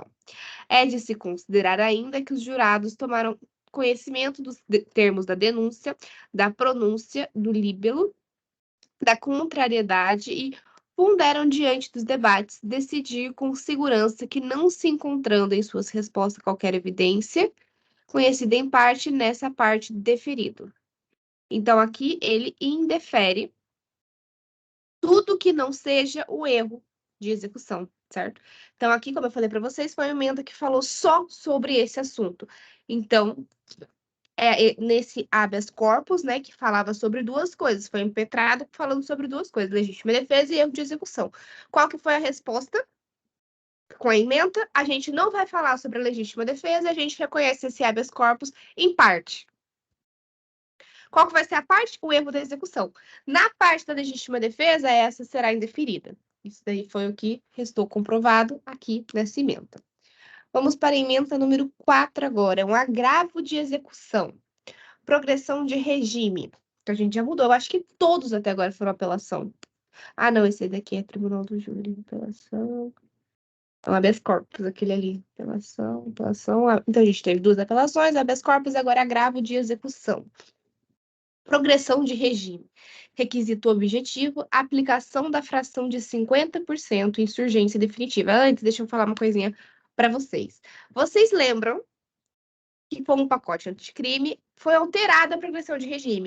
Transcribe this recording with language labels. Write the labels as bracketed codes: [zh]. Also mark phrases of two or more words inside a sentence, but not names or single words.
[pt] É de se considerar ainda que os jurados tomaram conhecimento dos termos da denúncia, da pronúncia, do líbelo, da contrariedade e ponderam diante dos debates decidir com segurança que, não se encontrando em suas respostas qualquer evidência, conhecida em parte, nessa parte deferido. Então, aqui ele indefere tudo que não seja o erro de execução, certo? Então, aqui, como eu falei para vocês, foi uma emenda que falou só sobre esse assunto. Então, nesse [la] habeas corpus, [pt] né, que falava sobre 2 coisas, foi impetrado falando sobre 2 coisas, legítima defesa e erro de execução. Qual que foi a resposta? Com a ementa, a gente não vai falar sobre a legítima defesa, a gente reconhece esse [la] habeas corpus [pt] em parte. Qual que vai ser a parte? O erro da execução. Na parte da legítima defesa, essa será indeferida. Isso daí foi o que restou comprovado aqui nessa ementa. Vamos para a ementa número 4 agora, um agravo de execução. Progressão de regime. Que a gente já mudou. Eu acho que todos até agora foram apelação. Ah, não, esse daqui é Tribunal do Júri. Apelação. É um [la] habeas corpus, [pt] aquele ali. Apelação. Então, a gente teve 2 apelações, [la] habeas corpus, [pt] agora agravo de execução. Progressão de regime. Requisito objetivo, aplicação da fração de 50%, insurgência definitiva. Antes, deixa eu falar uma coisinha para vocês. Vocês lembram que, com o pacote anticrime, foi alterada a progressão de regime.